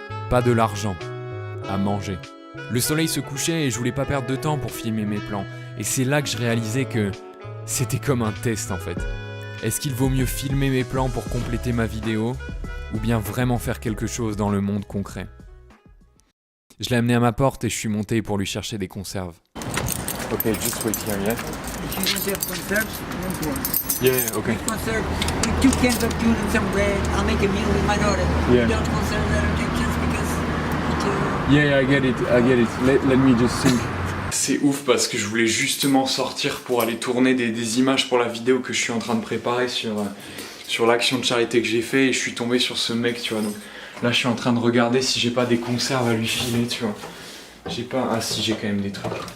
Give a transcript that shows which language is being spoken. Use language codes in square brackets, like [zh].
[fr] Pas de l'argent, à manger. Le soleil se couchait et je voulais pas perdre de temps pour filmer mes plans. Et c'est là que je réalisais que c'était comme un test en fait. Est-ce qu'il vaut mieux filmer mes plans pour compléter ma vidéo ou bien vraiment faire quelque chose dans le monde concret? Je l'ai amené à ma porte et je suis monté pour lui chercher des conserves. [en] Ok, just wait here, yeah? If you don't have conserves, don't worry. Yeah, okay. Conserve with 2 cans of tuna and some bread. I'll make a meal with my daughter. Yeah. You don't conserve that or take chance because Yeah, I get it. Let me just think. [fr] C'est ouf parce que je voulais justement sortir pour aller tourner des images pour la vidéo que je suis en train de préparer sur l'action de charité que j'ai fait et je suis tombé sur ce mec, tu vois. Donc là, je suis en train de regarder si j'ai pas des conserves à lui filer, tu vois. J'ai pas... Ah si, j'ai quand même des trucs.